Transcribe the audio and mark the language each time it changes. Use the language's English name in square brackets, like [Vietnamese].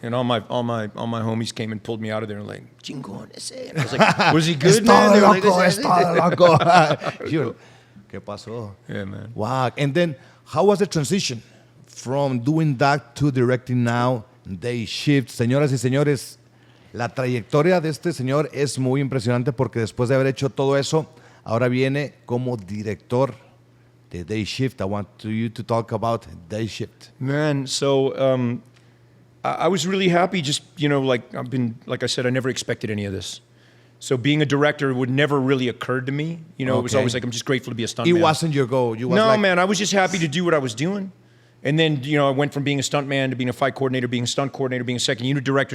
[English] And all my homies came and pulled me out of there and like, [Spanish] chingon ese. [English] And I was like, was he good, man? [Spanish] Loco. ¿Qué pasó? [English] Yeah, man. Wow. And then, how was the transition from doing that to directing now, Day Shift? [Spanish] Señoras y señores, la trayectoria de este señor es muy impresionante porque después de haber hecho todo eso, ahora viene como director de Day Shift. [English] I want you to talk about Day Shift. Man, so I was really happy. Just, you know, like I said, I never expected any of this. So being a director would never really occurred to me. You know, It was always like, I'm just grateful to be a stuntman. It wasn't your goal. Man, I was just happy to do what I was doing. And then, you know, I went from being a stuntman to being a fight coordinator, being a stunt coordinator, being a second unit director.